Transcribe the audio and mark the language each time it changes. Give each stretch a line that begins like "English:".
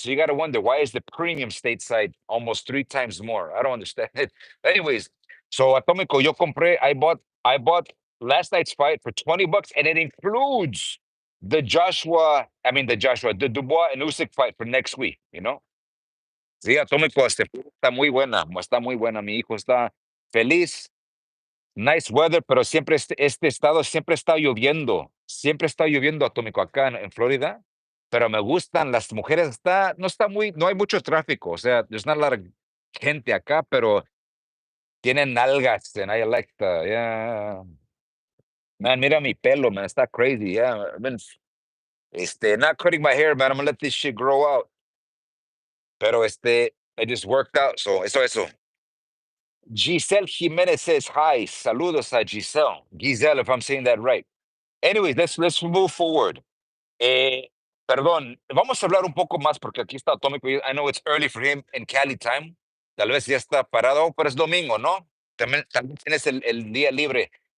English: So you got to wonder why is the premium stateside almost three times more? I don't understand it. Anyways, so Atomico,
Spanish: yo compré.
English: I bought last night's fight for $20, and it includes the Joshua. I mean the Dubois and Usyk fight for next week.
Spanish: Sí, Atomico, está muy buena. Mi hijo está feliz.
English: Nice weather,
Spanish: pero siempre este estado siempre está lloviendo. Siempre está lloviendo, Atómico, acá en Florida. Pero me gustan las mujeres, no hay mucho tráfico. O sea,
English: there's not a lot of
Spanish: gente acá, pero tienen nalgas,
English: and I like yeah.
Spanish: Man, mira mi pelo, man, está crazy.
English: Yeah, not cutting my hair, man. I'm gonna let this shit grow out. Pero I just worked out,
Spanish: so eso.
English: Giselle Jimenez says hi.
Spanish: Saludos a Giselle.
English: Giselle, if I'm saying that right. Anyways, let's move forward.
Spanish: Eh, Perdón, vamos a hablar un poco más porque aquí está Atómico.
English: I know it's early for him in Cali time.
Spanish: Tal vez ya está parado, pero es domingo, ¿no? También tienes el día libre.